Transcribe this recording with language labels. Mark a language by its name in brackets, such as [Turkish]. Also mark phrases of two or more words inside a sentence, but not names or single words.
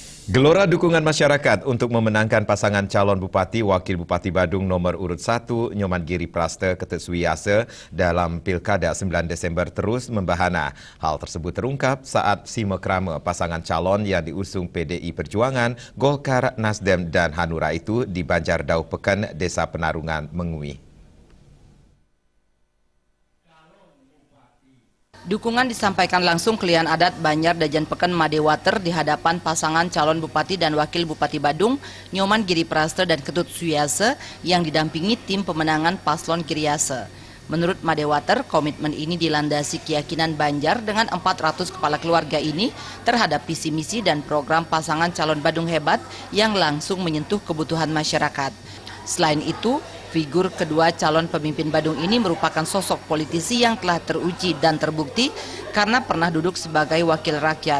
[Indonesian] Gelora dukungan masyarakat untuk memenangkan pasangan calon Bupati Wakil Bupati Badung nomor urut 1 Nyoman Giri Praste Ketut Suwiyase dalam Pilkada 9 Desember terus membahana. Hal tersebut terungkap saat simekrame pasangan calon yang diusung PDI Perjuangan, Golkar, Nasdem dan Hanura itu di Banjar Dau Peken, Desa Penarungan, Mengui. Dukungan disampaikan langsung Klian Adat Banjar Dajan Peken Madewater di hadapan pasangan calon Bupati dan Wakil Bupati Badung, Nyoman Giri Praste dan Ketut Suwiyase yang didampingi tim pemenangan Paslon Giriase. Menurut Madewater, komitmen ini dilandasi keyakinan Banjar dengan 400 kepala keluarga ini terhadap visi misi dan program pasangan calon Badung hebat yang langsung menyentuh kebutuhan masyarakat. Selain itu, figur kedua calon pemimpin Badung ini merupakan sosok politisi yang telah teruji dan terbukti karena pernah duduk sebagai wakil rakyat.